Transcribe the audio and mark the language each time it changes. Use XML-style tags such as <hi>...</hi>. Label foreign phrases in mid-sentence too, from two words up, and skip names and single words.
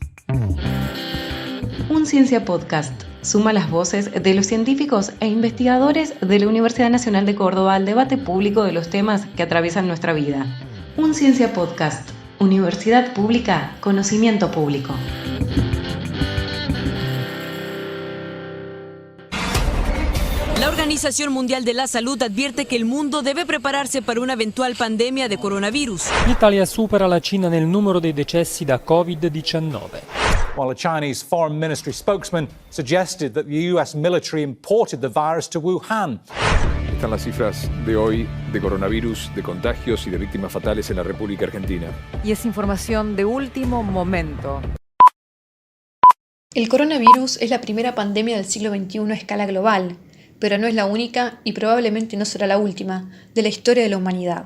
<es>Un Ciencia Podcast suma las voces de los científicos e investigadores de la Universidad Nacional de Córdoba al debate público de los temas que atraviesan nuestra vida. Un Ciencia Podcast. Universidad Pública, conocimiento público. La Organización Mundial de la Salud advierte que el mundo</es> <it>deve prepararsi per una</it> <es>eventual pandemia de coronavirus.</es> <it>L'Italia supera la Cina nel numero dei decessi da Covid-19.</it> <en>While a Chinese Foreign Ministry spokesman suggested that the US military imported the virus to Wuhan.</en> <es>Están las cifras de hoy de coronavirus, de contagios y de víctimas fatales en la República Argentina. Y es información de último momento. El coronavirus es la primera pandemia del siglo XXI a escala global, pero no es la única y probablemente no será la última de la historia de la humanidad.</es>